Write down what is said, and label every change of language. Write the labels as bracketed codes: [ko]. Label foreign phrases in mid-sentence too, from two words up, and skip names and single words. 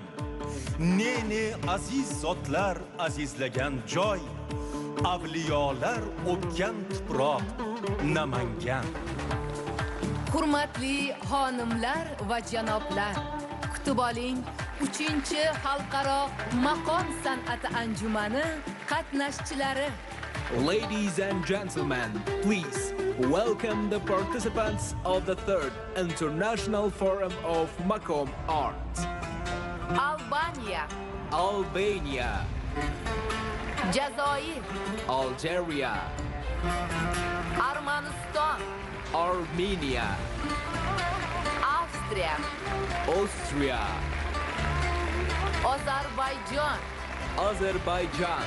[uz] Ne aziz zotlar azizlagan joy, avliyolar o'tgan tuproq Namangan. Hurmatli xonimlar va janoblar, kutib oling 3-chi xalqaro maqom san'ati anjumani qatnashchilari. [en] Ladies and gentlemen, please welcome the participants of the 3rd International Forum of Maqom Art. [uz] Albania, Albania, Jazoir, Algeria, Armaniston, Armenia, Avstriya, Austria, Ozarbayjon, Azerbaijan,